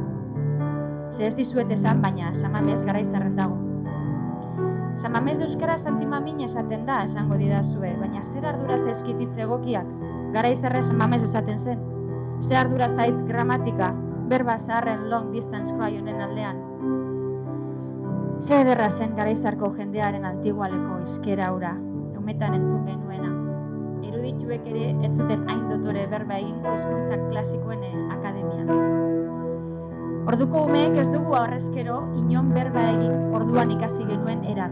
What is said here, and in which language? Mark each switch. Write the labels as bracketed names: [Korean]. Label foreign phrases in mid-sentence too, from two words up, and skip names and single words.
[Basque] Ze ez dizuet esan, baina Samamez Garaizarren dago. Samamez euskara santimamin esaten da, esango didazue, baina zer ardura zaizkititze egokiak, Garaizarre Samamez esaten zen. Zer ardura zait gramatika, berba zaharren [English] long distance cry [Basque] honen aldean. Zer ederra zen Garaizarko jendearen antigualeko izkera ura, umetan entzun genuena. Erudituek ere ez zuten hain dotore berba egingo hizkuntza klasikoen akademian. Orduko umeek ez dugu horrezkero inon berba egin orduan ikasi genuen eran.